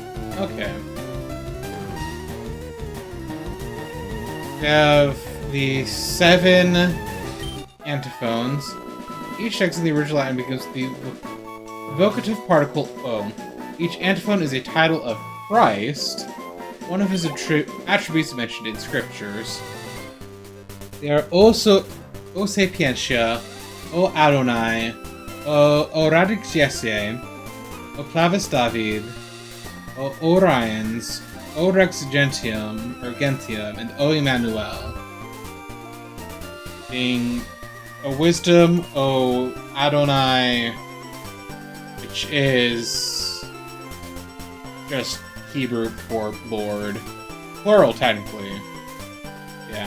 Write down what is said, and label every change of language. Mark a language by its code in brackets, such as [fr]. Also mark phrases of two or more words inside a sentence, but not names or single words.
[en] Okay. We have the 7 antiphons. Each text in the original Latin begins with the vocative particle O. Each antiphon is a title of Christ, one of his attributes mentioned in scriptures. They are also [la] O Sapientia, O Adonai, O Radix Jesse, O Clavis David, O Orions, O Rex Gentium, [en] and [la] O Emmanuel. [en] Being O Wisdom, [la] O Adonai, [en] which is just Hebrew for Lord. Plural, technically. Yeah.